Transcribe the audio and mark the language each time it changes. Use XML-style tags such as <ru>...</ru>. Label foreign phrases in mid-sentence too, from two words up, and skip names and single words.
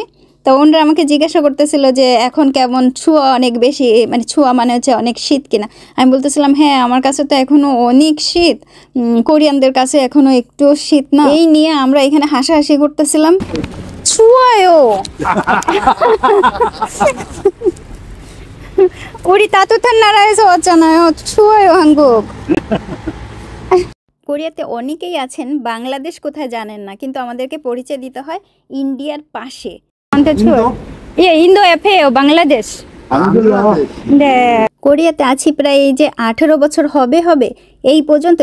<bn>তো ওনারা আমাকে জিজ্ঞাসা করতেছিল যে এখন কেমন, ছোঁয়া অনেক বেশি, মানে ছোঁয়া মানে হচ্ছে অনেক শীত কিনা। আমি বলতেছিলাম হ্যাঁ আমার কাছে তো এখনও অনেক শীত, কোরিয়ানদের কাছে এখনও একটু শীত না। এই নিয়ে আমরা এখানে হাসাহাসি করতেছিলাম।</bn> <ko>ছোঁয়ায়ও 우리 따뜻한 나라에서 왔잖아요. 추워요 한국.</ko> <bn>কোরিয়াতে অনেকেই আছেন বাংলাদেশ কোথায় জানেন না, কিন্তু আমাদেরকে পরিচয় দিতে হয় ইন্ডিয়ার পাশে। ইন্দো এফেও বাংলাদেশ। কোরিয়াতে আছি প্রায় এই যে 18 বছর হবে এই পর্যন্ত।</bn>